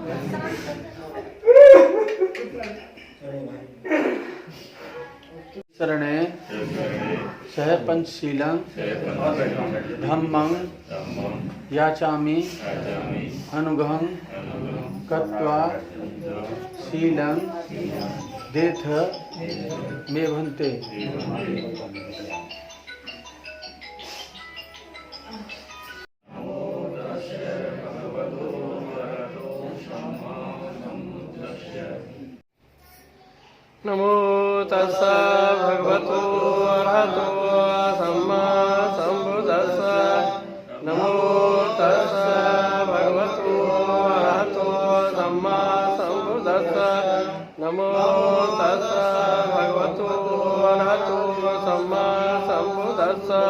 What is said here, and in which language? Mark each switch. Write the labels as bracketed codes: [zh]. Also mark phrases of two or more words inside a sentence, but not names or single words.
[pi] शरणे सह पंचशीलं धम्मं याचामि अनुग्रहं कृत्वा शीलं देथ मे भन्ते। नमो तस्सा भगवतो अरहतो सम्मा सम्बुद्दस्सा। नमो तस्सा भगवतो अरहतो सम्मा सम्बुद्दस्सा। नमो तस्सा भगवतो अरहतो सम्मा सम्बुद्दस्सा।